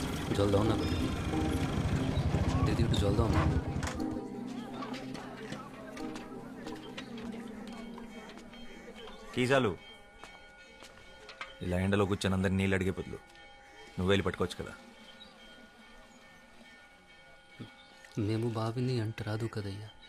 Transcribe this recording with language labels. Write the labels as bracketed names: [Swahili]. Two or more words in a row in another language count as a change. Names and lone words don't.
[Bangla] জল দাও না দিদি, একটু জল দাও না। [Telugu] కీ చాలు. ఇలా ఎండలో కూర్చొని అందరు నీళ్ళు అడిగే బదులు నువ్వు వెళ్ళి పట్టుకోవచ్చు కదా. మేము బావిని అంట రాదు కదయ్యా.